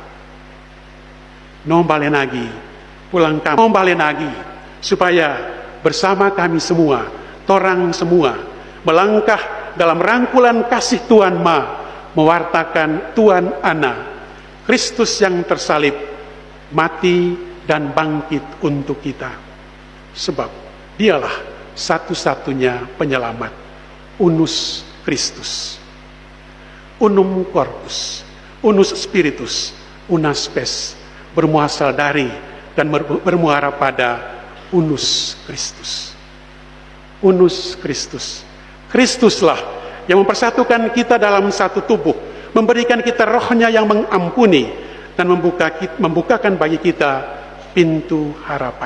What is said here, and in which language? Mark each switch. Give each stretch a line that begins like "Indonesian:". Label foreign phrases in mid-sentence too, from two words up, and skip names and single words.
Indonesian: Nombalenagi, pulang kampung, nombalenagi, supaya bersama kami semua, torang semua, melangkah dalam rangkulan kasih Tuhan Ma, mewartakan Tuhan Ana, Kristus yang tersalib, mati dan bangkit untuk kita. Sebab dialah satu-satunya penyelamat,
Latin: unus Kristus. Unum corpus, unus spiritus, unas spes,
Indonesian: bermuasal dari dan bermuara pada
Latin: unus Kristus. Unus Kristus.
Indonesian: Kristuslah yang mempersatukan kita dalam satu tubuh, memberikan kita rohnya yang mengampuni dan membukakan bagi kita pintu harapan.